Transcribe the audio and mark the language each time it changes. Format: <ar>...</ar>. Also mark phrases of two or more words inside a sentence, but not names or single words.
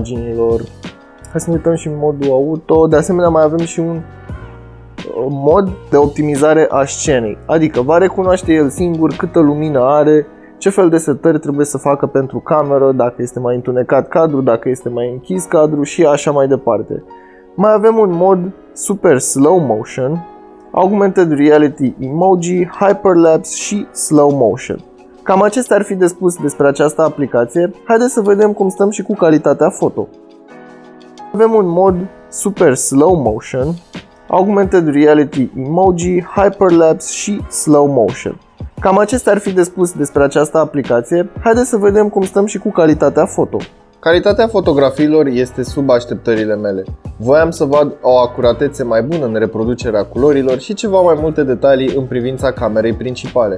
<ro>Hai să ne uităm și în modul auto. De asemenea mai avem și un mod de optimizare a scenei, adică va recunoaște el singur câtă lumină are, ce fel de setări trebuie să facă pentru cameră, dacă este mai întunecat cadru, dacă este mai închis cadru și așa mai departe. Mai avem un mod</ro> <en>super slow motion, augmented reality emoji, hyperlapse</en> <ro>și</ro> <en>slow motion.</en> <ro>Cam acestea ar fi de spus despre această aplicație. Haideți să vedem cum stăm și cu calitatea foto. Avem un mod</ro> <en>super slow motion, augmented reality emoji, hyperlapse</en> <ro>și</ro> <en>slow motion.</en> <ro>Cam acestea ar fi de spus despre această aplicație. Haideți să vedem cum stăm și cu calitatea foto. Calitatea fotografiilor este sub așteptările mele. Voiam să văd o acuratețe mai bună în reproducerea culorilor și ceva mai multe detalii în privința camerei principale.</ro>